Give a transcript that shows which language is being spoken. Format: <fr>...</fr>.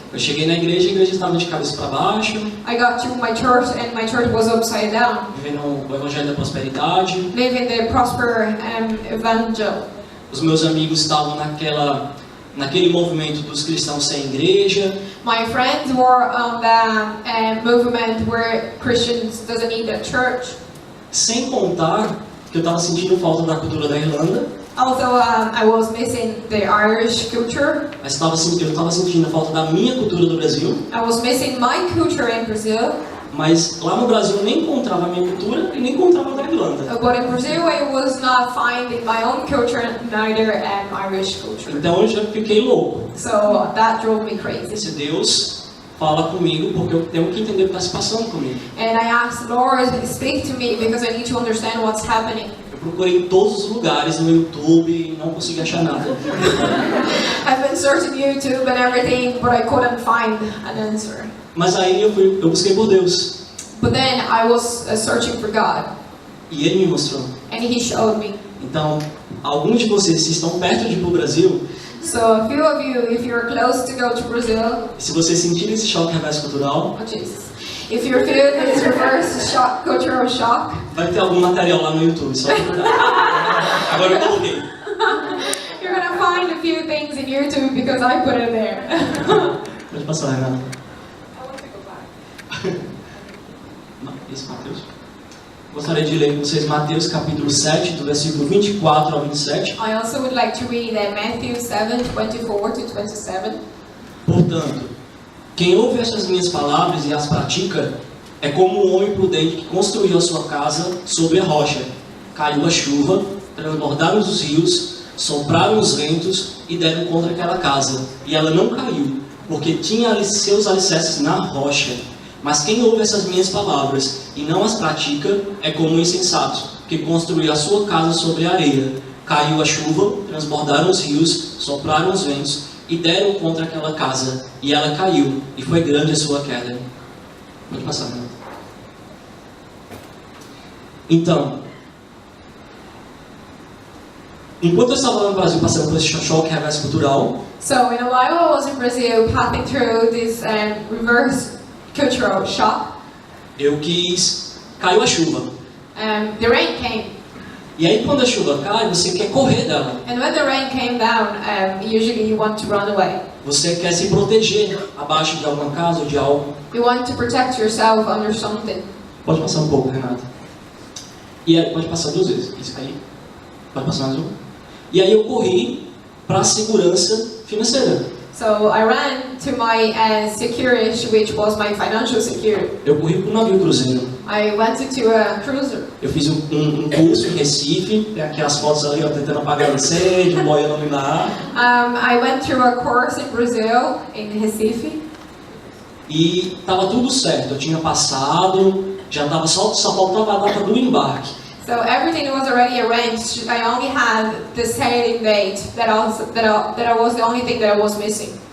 <pt>Eu cheguei na igreja e a igreja estava de cabeça para baixo,</pt> <en>I got to my church, and my church was upside down,</en> <pt>vivendo o evangelho da prosperidade.</pt> <en>living the prosper evangel.</en> <pt>Os meus amigos estavam naquele movimento dos cristãos sem igreja.</pt> <en>My friends were on the movement where Christians doesn't need a church.</en> <pt>Sem contar que eu estava sentindo falta da cultura da Irlanda,</pt> <en>Although I was missing the Irish culture,</en> <pt>mas eu estava sentindo falta da minha cultura do Brasil.</pt> <en>I was missing my culture in Brazil.</en> <pt>Mas lá no Brasil eu nem encontrava a minha cultura e nem encontrava a da Irlanda.</pt> <en>But in Brazil, I was not finding my own culture, neither Irish culture.</en> <pt>Então eu já fiquei louco.</pt> <en>So that drove me crazy.</en> <pt>Esse Deus fala comigo porque eu tenho que entender o que está se passando comigo.</pt> <en>And I asked the Lord to speak to me because I need to understand what's happening.</en> <pt>Eu procurei em todos os lugares no YouTube e não consegui achar nada.</pt> <en>I've been searching YouTube and everything, but I couldn't find an answer.</en> <pt>Mas aí eu busquei por Deus.</pt> <en>But then I was searching for God,</en> <pt>E Ele me mostrou.</pt> <en>and He showed me.</en> <pt>Então, alguns de vocês que estão perto de ir para o Brasil,</pt> <en>So a few of you, if you're close to go to Brazil,</en> <pt>se vocês sentirem esse choque reverso cultural,</pt> <en>oh Jesus, if you're feeling this reverse shock, cultural shock,</en> <pt>vai ter algum material lá no YouTube, só procurar. Agora eu coloquei.</pt> <en>you're gonna find a few things in YouTube because I put it there.</en> <pt>Pode passar, Renata.</pt> <en>I want to go back.</en> <pt>Esse Mateus. Gostaria de ler com vocês Mateus capítulo 7, do versículo 24 ao 27.</pt> <en>I also would like to read Matthew 7:24-27.</en> <pt>Portanto, quem ouve estas minhas palavras e as pratica, é como um homem prudente que construiu a sua casa sobre a rocha. Caiu a chuva, transbordaram os rios, sopraram os ventos e deram contra aquela casa, e ela não caiu, porque tinha seus alicerces na rocha. Mas quem ouve essas minhas palavras e não as pratica é como um insensato, que construiu a sua casa sobre a areia. Caiu a chuva, transbordaram os rios, sopraram os ventos e deram contra aquela casa, e ela caiu, e foi grande a sua queda. Pode passar, né? Então, enquanto eu estava lá no Brasil passando por esse choque reverso cultural,</pt> <en>So in a while I was in Brazil passing through this reverse cultural shock.</en> <pt>eu quis... Caiu a chuva.</pt> <en>The rain came.</en> <pt>E aí quando a chuva cai, você quer correr dela.</pt> <en>And when the rain came down, usually you want to run away.</en> <pt>Você quer se proteger abaixo de alguma casa ou de algo.</pt> <en>You want to protect yourself under something.</en> <pt>Pode passar um pouco, Renata. E aí, pode passar 2 vezes. Isso aí. Pode passar mais um. E aí eu corri para a segurança financeira.</pt> <en>So I ran to my security, which was my financial security.</en> <pt>Eu corri para um navio cruzeiro.</pt> <en>I went to a cruiser.</en> <pt>Eu fiz um curso em Recife. Tem aqui as fotos ali, ó, tentando apagar incêndio, boiando ali na ar.</pt> <en>I went through a course in Brazil, in Recife.</en> <pt>E estava tudo certo. Eu tinha passado, já estava só faltava a data do embarque.</pt> <en>So everything was already arranged. I only had the sailing date. That was the only thing that I was missing.</en>